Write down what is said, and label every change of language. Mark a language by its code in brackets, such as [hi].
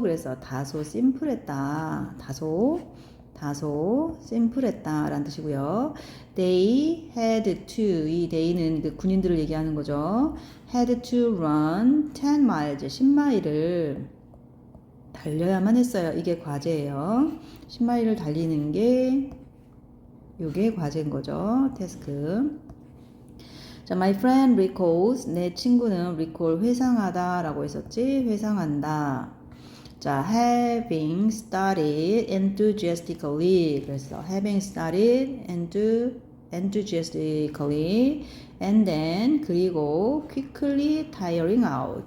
[ko] 그래서 다소 심플했다. 다소 심플했다 라는 뜻이고요. [en] They had to [ko] 이 they는 그 군인들을 얘기하는 거죠. [en] had to run 10 miles [ko] 10마일을 달려야만 했어요. 이게 과제예요. 10마일을 달리는 게 요게 과제인 거죠. 태스크. 자, [en] my friend recalls [ko] 내 친구는 recall 회상하다 라고 했었지. 회상한다. [en] 자, having started enthusiastically [ko] 그래서 [en] having started enthusiastically and then [ko] 그리고 [en] quickly tiring out.